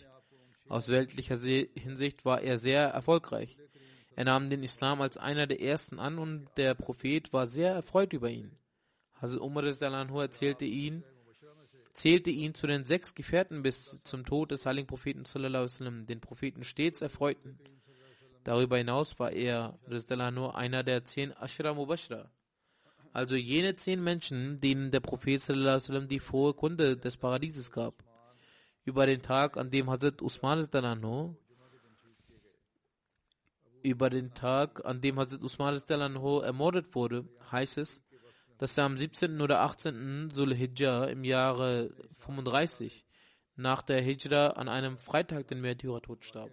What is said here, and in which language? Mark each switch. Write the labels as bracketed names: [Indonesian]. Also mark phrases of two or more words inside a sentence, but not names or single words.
[German] Aus weltlicher Hinsicht war er sehr erfolgreich. Er nahm den Islam als einer der ersten an und der Prophet war sehr erfreut über ihn. Hazrat Umar zählte ihn zu den 6 Gefährten bis zum Tod des heiligen Propheten [Arabic] صلى الله عليه وسلم, [German] den Propheten stets erfreuten. Darüber hinaus war er einer der 10 [Arabic] عشرة مبشرة, [German] also jene 10 Menschen, denen der Prophet [Arabic] صلى الله عليه وسلم [German] die frohe Kunde des Paradieses gab. Über den Tag, an dem Hazrat Usman ermordet wurde, heißt es, dass er am 17. oder 18. Sul-Hijjah im Jahre 35 nach der Hijra an einem Freitag den Märtyrertod starb.